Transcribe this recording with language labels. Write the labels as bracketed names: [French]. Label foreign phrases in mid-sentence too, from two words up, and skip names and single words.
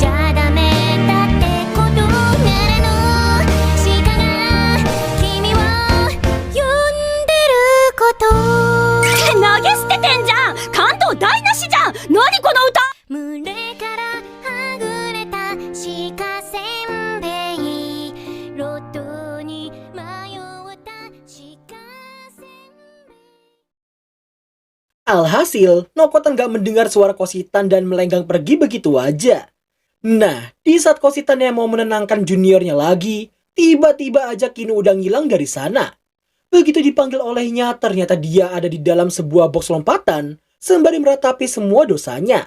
[Japanese] ゃダメだってことならの鹿が君を呼んでること投げ捨ててんじゃん関東台無しじゃん何この歌群れからはぐれた鹿せんべい路頭に迷った鹿せんべい [Indonesian] Alhasil, Nokotan gak mendengar suara Kositan dan melenggang pergi begitu aja. Nah, di saat Kositan yang mau menenangkan juniornya lagi, tiba-tiba aja Kino udah ngilang dari sana. Begitu dipanggil olehnya, ternyata dia ada di dalam sebuah box lompatan, sembari meratapi semua dosanya.